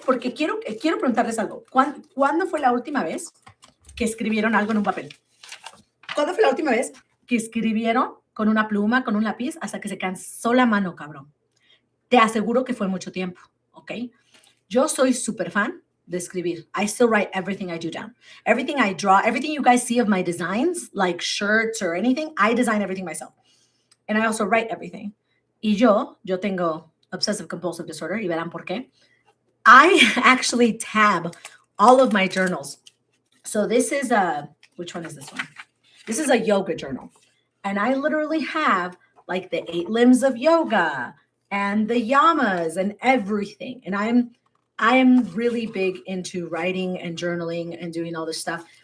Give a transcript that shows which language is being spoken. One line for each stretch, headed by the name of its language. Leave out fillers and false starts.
Spanish: Porque quiero preguntarles algo. ¿Cuándo fue la última vez que escribieron algo en un papel? ¿Cuándo fue la última vez que escribieron con una pluma, con un lápiz, hasta que se cansó la mano, cabrón? Te aseguro que fue mucho tiempo, ¿ok? Yo soy súper fan de escribir.
English: I still write everything I do down. Everything I draw, everything you guys see of my designs, like shirts or anything, I design everything myself. And I also write everything.
Spanish: Y yo tengo
English: obsessive compulsive disorder,
Spanish: y verán por qué.
English: I actually tab all of my journals. So this is which one is this one? This is a yoga journal. And I literally have like the 8 limbs of yoga and the yamas and everything. And I am really big into writing and journaling and doing all this stuff.